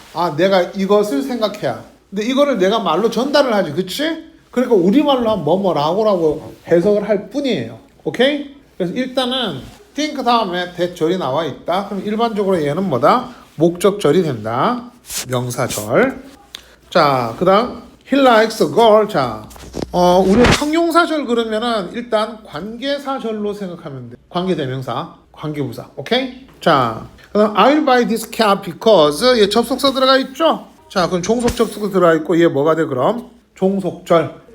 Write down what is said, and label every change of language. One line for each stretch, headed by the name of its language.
Korean: 아, 내가 이것을 생각해야. 근데 이거를 내가 말로 전달을 하지. 그치? 그러니까 우리말로 하면 뭐뭐라고라고 해석을 할 뿐이에요. 오케이? 그래서 일단은 think 다음에 대절이 나와 있다. 그럼 일반적으로 얘는 뭐다? 목적절이 된다. 명사절. 자, 그 다음
English: he likes a girl.
Korean: 자, 우리 형용사절 그러면은 일단 관계사절로 생각하면 돼. 관계대명사, 관계부사. 오케이? 자, 그 다음
English: I'll buy this cat because
Korean: 얘 접속사 들어가 있죠? 자, 그럼 종속 접속사 들어가 있고 얘 뭐가 돼 그럼? 종속절.